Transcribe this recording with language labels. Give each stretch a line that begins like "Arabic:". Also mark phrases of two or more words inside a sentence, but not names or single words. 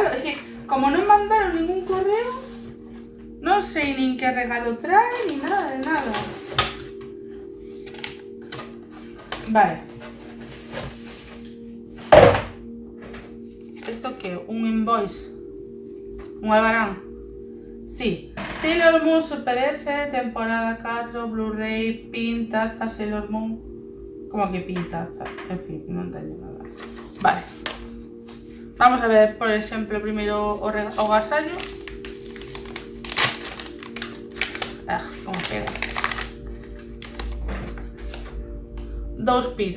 Galician: É que, como non mandaron ningún correo, non sei nin que regalo trae, ni nada de nada. Vale. Isto que? Un invoice? Un albarán? Sí, Sailor Moon Super S, temporada 4, Blu-ray, pintaza, Sailor Moon. Como que pintaza? En fin, non teño nada. Vale. Vamos a ver, por exemplo, primeiro o gasallo. Como pega. 2 pins.